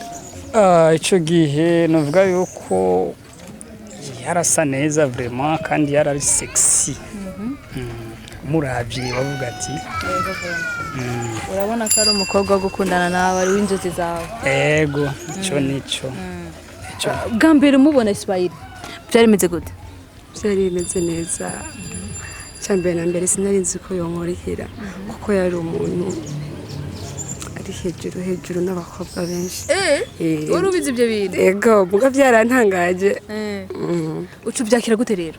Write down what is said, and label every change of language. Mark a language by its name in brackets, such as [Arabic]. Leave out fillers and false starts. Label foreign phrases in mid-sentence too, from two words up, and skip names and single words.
[Rundi] ico gihe novuga yuko yarasa neza vraiment kandi yarari sexy muravye bavuga ati urabona ko ari umukobwa wo gukundana nawe ari w'inzozi zawe ego nico bwa mbere mubona Ismail byari bimeze gute byari bimeze neza cyambere na mbere sinari nzi ko yonkorihira kuko yari umuntu ari hejuru n'abakobwa benshi wari ubizi ibyo bintu ego muga byarantangaje ucu byakira gute rero